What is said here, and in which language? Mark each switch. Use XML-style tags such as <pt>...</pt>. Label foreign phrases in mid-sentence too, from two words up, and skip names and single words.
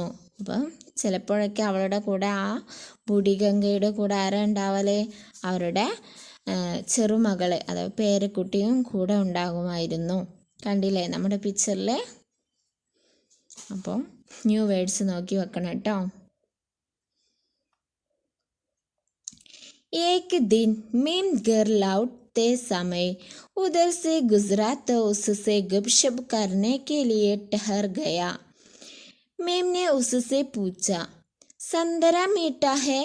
<ml>അപ്പം ചിലപ്പോഴൊക്കെ അവളുടെ കൂടെ, ആ ബുഡിഗംഗയുടെ കൂടെ ആരാ ഉണ്ടാവല്? അവരുടെ ചെറുമകള്, അതായത് പേരക്കുട്ടിയും കൂടെ ഉണ്ടാകുമായിരുന്നു. കണ്ടില്ലേ നമ്മുടെ പിക്ചറിൽ? അപ്പം</ml> <en>new words</en> <ml>നോക്കി വെക്കണം കേട്ടോ.</ml> <hi>एक दिन मेम घर लौटते लौटते समय उधर से गुजरा तो उससे गपशप करने के लिए ठहर गया। मैम ने उससे पूछा, संतरा मीठा है?</hi>